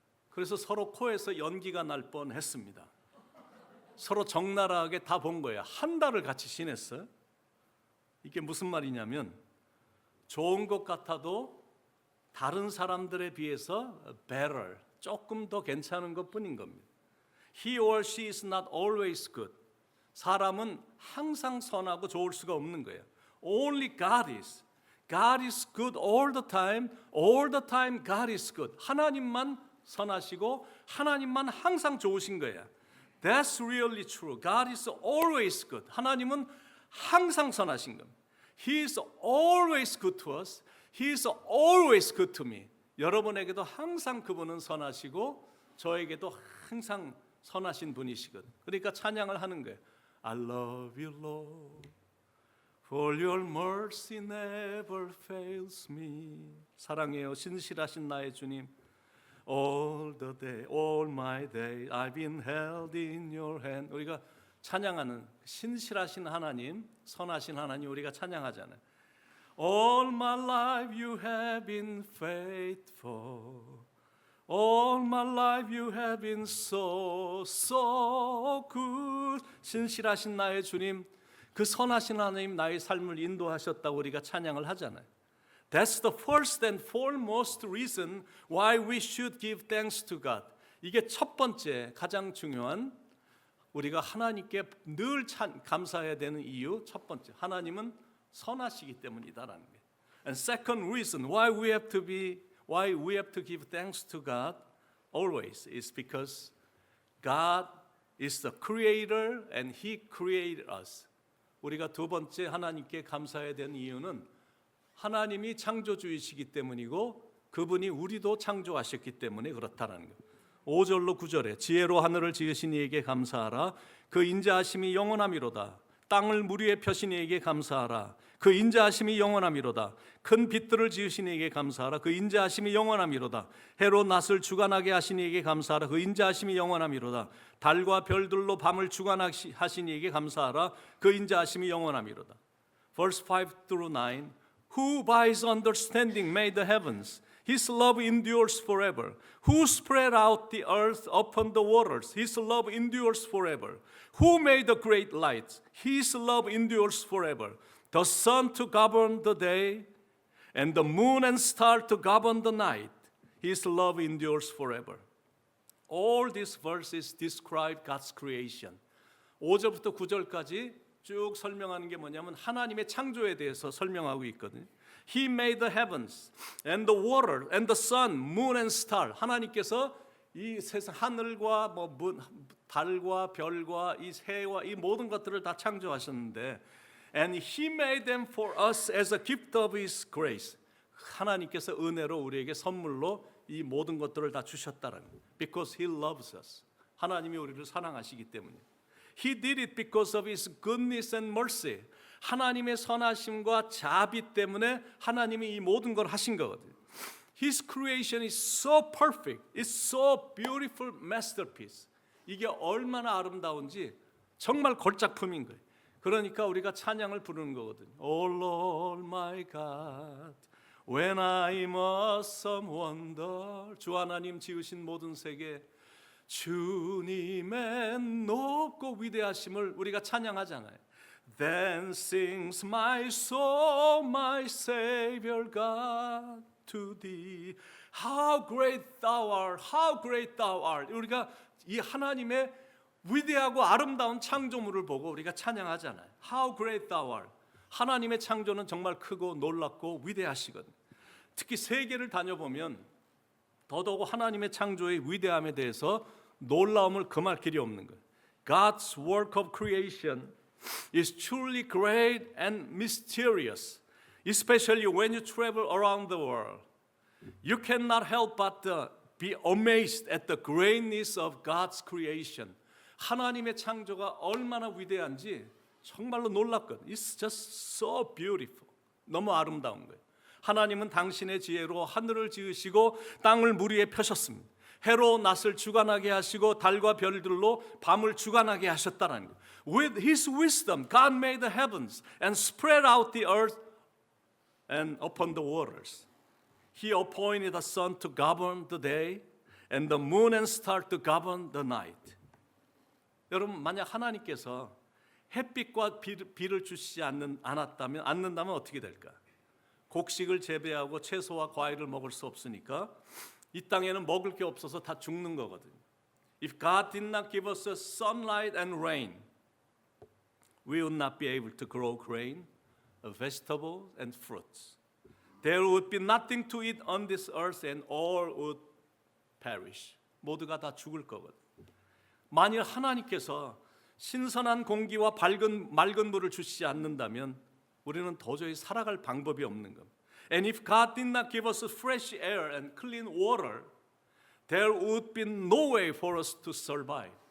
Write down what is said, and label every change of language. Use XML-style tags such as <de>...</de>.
<ko>그래서 서로 코에서 연기가 날 뻔했습니다. 서로 적나라하게 다 본 거야. 한 달을 같이 지냈어요. 이게 무슨 말이냐면 좋은 것 같아도 다른 사람들에 비해서 better, 조금 더 괜찮은 것뿐인 겁니다.</ko> <en>He or she is not always good.</en> <ko>사람은 항상 선하고 좋을 수가 없는 거예요.</ko> <en>Only God is. God is good all the time. All the time God is good.</en> <ko>하나님만 선하시고 하나님만 항상 좋으신 거예요.</ko> <en>That's really true. God is always good.</en> <ko>하나님은 항상 선하신 겁니다.</ko> <en>He is always good to us. He is always good to me.</en> <ko>여러분에게도 항상 그분은 선하시고 저에게도 항상 선하신 분이시거든. 그러니까 찬양을 하는 거예요.</ko> <en>I love you, Lord, for your mercy never fails me.</en> <ko>사랑해요, 신실하신 나의 주님.</ko> <en>All the day, all my day, I've been held in your hand.</en> <ko>우리가 찬양하는 신실하신 하나님, 선하신 하나님 우리가 찬양하잖아요.</ko> <en>All my life you have been faithful. All my life you have been so good.</en> <ko>신실하신 나의 주님, 그 선하신 하나님 나의 삶을 인도하셨다고 우리가 찬양을 하잖아요.</ko> <en>That's the first and foremost reason why we should give thanks to God.</en> <ko>이게 첫 번째 가장 중요한 우리가 하나님께 늘 감사해야 되는 이유 첫 번째, 하나님은 선하시기 때문이다라는 거예요.</ko> <en>And second reason why we have to give thanks to God always is because God is the creator and He created us.</en> <ko>우리가 두 번째 하나님께 감사해야 되는 이유는 하나님이 창조주이시기 때문이고 그분이 우리도 창조하셨기 때문에 그렇다라는 거예요. 5절로 9절에 지혜로 하늘을 지으신 이에게 감사하라. 그 인자하심이 영원하미로다. 땅을 물 위에 펴신 이에게 감사하라. 그 인자하심이 영원하미로다. 큰 빛들을 지으신 이에게 감사하라. 그 인자하심이 영원하미로다. 해로 낮을 주관하게 하신 이에게 감사하라. 그 인자하심이 영원하미로다. 달과 별들로 밤을 주관하신 이에게 감사하라. 그 인자하심이 영원하미로다.</ko> <en>Verse 5 through 9. Who by his understanding made the heavens? His love endures forever. Who spread out the earth upon the waters? His love endures forever. Who made the great lights? His love endures forever. The sun to govern the day, and the moon and star to govern the night. His love endures forever. All these verses describe God's creation.</en> <ko>5절부터 9절까지 쭉 설명하는 게 뭐냐면 하나님의 창조에 대해서 설명하고 있거든요.</ko> <en>He made the heavens and the water and the sun, moon and star.</en> <ko>하나님께서 이 세상 하늘과 달과 별과 이 새와 이 모든 것들을 다 창조하셨는데</ko> <en>and He made them for us as a gift of His grace.</en> <ko>하나님께서 은혜로 우리에게 선물로 이 모든 것들을 다 주셨다는 거예요.</ko> <en>Because He loves us.</en> <ko>하나님이 우리를 사랑하시기 때문에.</ko> <en>He did it because of His goodness and mercy.</en> <ko>하나님의 선하심과 자비 때문에 하나님이 이 모든 걸 하신 거거든요.</ko> <en>His creation is so perfect. It's so beautiful masterpiece.</en> <ko>이게 얼마나 아름다운지 정말 걸작품인 거예요. 그러니까 우리가 찬양을 부르는 거거든요.</ko> <en>Oh Lord my God, when I'm awesome wonder.</en> <ko>주 하나님 지으신 모든 세계 주님의 높고 위대하심을 우리가 찬양하잖아요.</ko> <en>Then sings my soul, my Savior God to thee. How great thou art, how great thou art.</en> <ko>우리가 이 하나님의 위대하고 아름다운 창조물을 보고 우리가 찬양하잖아요.</ko> <en>How great thou art.</en> <ko>하나님의 창조는 정말 크고 놀랍고 위대하시거든요. 특히 세계를 다녀보면 더더욱 하나님의 창조의 위대함에 대해서 놀라움을 금할 길이 없는 거예요.</ko> <en>God's work of creation is truly great and mysterious, especially when you travel around the world. You cannot help but be amazed at the greatness of God's creation.</en> <ko>하나님의 창조가 얼마나 위대한지 정말로 놀랍거든요.</ko> <en>It's just so beautiful.</en> <ko>너무 아름다운 거예요. 하나님은 당신의 지혜로 하늘을 지으시고 땅을 물 위에 펴셨습니다. 해로 낮을 주관하게 하시고 달과 별들로 밤을 주관하게 하셨다는 거예요.</ko> <en>With His wisdom, God made the heavens and spread out the earth and upon the waters. He appointed the sun to govern the day and the moon and stars to govern the night.</en> <ko>여러분, 만약 하나님께서 햇빛과 비를 주시지 않는다면 어떻게 될까? 곡식을 재배하고 채소와 과일을 먹을 수 없으니까 이 땅에는 먹을 게 없어서 다 죽는 거거든요.</ko> <en>If God did not give us sunlight and rain, we would not be able to grow grain, vegetables and fruits. There would be nothing to eat on this earth and all would perish.</en> <ko>모두가 다 죽을 거거든요. 만일 하나님께서 신선한 공기와 맑은 물을 주시지 않는다면 우리는 도저히 살아갈 방법이 없는 겁니다.</ko> <en>And if God did not give us fresh air and clean water, there would be no way for us to survive.</en>